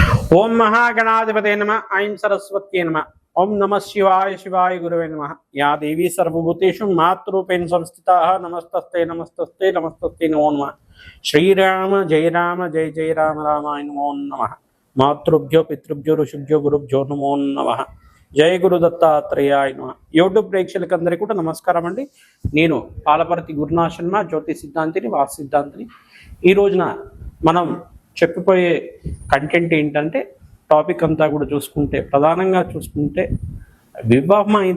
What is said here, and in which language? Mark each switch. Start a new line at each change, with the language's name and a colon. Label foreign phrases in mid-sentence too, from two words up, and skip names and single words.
Sanskrit: ओम महागणाधिपते नमः। ऐं सरस्वत्यै नमः। ओम नमः शिवाय शिवाय गुरवे नमः। या देवी सर्वभूतेषु मातृरूपेण संस्थिता नमस्तस्ते नमस्तस्ते नमस्तस्ते नमो नमः। श्रीराम जय राम रामाय नमो नमः। मातृभ्यो पितृभ्यो ऋषिभ्यो गुरुभ्यो नमो नमः। జయ గురు దత్తాత్రేయాయ నమః.
Telugu: యూట్యూబ్ ప్రేక్షకులందరికీ కూడా నమస్కారం అండి. నేను పాలపర్తి గురునాథ్ శర్మ, జ్యోతిష సిద్ధాంతిని, వాస్తు సిద్ధాంతిని. ఈ రోజున మనం చెప్పిపోయే కంటెంట్ ఏంటంటే, టాపిక్ అంతా కూడా ప్రధానంగా చూసుకుంటే వివాహం